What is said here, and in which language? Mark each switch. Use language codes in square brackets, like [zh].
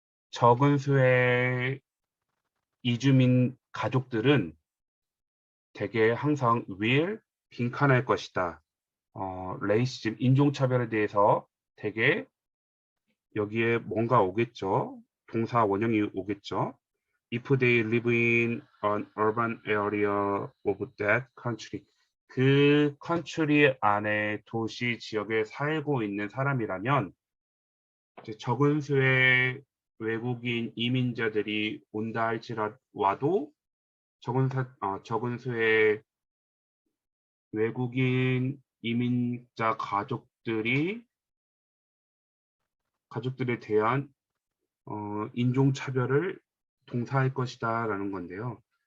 [ko] 적은 수의 이주민 가족들은 대개 항상 will 빈칸할 것이다. 레이시즘 인종차별에 대해서 대개 여기에 뭔가 오겠죠. 동사 원형이 오겠죠. [en] If they live in an urban area of that country. [ko] 그 country 안에 도시 지역에 살고 있는 사람이라면 이제 적은 수의 외국인 이민자들이 온다 할지라도 적은 수의 외국인 이민자 가족들에 대한 인종차별을 동사할 것이다 라는 건데요.